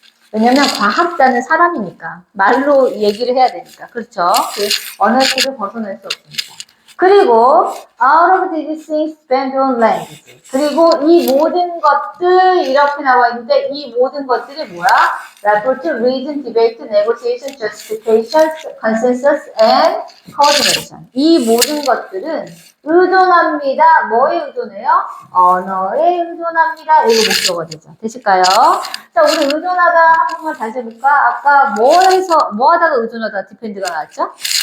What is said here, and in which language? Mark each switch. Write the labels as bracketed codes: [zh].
[ko] 왜냐면 과학자는 사람이니까 말로 얘기를 해야 되니까 그렇죠? 그 언어식을 벗어날 수 없습니다. 그리고 [en] out of these things depend on language. [ko] 그리고 이 모든 것들 이렇게 나와 있는데 이 모든 것들이 뭐야? [en] Rapport, reason, debate, negotiation, justification, consensus, and coordination. [ko] 이 모든 것들은 의존합니다. 뭐에 의존해요? 언어에 의존합니다. 이거 목적어가 되죠. 되실까요? 자, 우리 의존하다 한 번만 다시 해볼까? 아까 뭐 하다가 의존하다 디펜드가 나왔죠?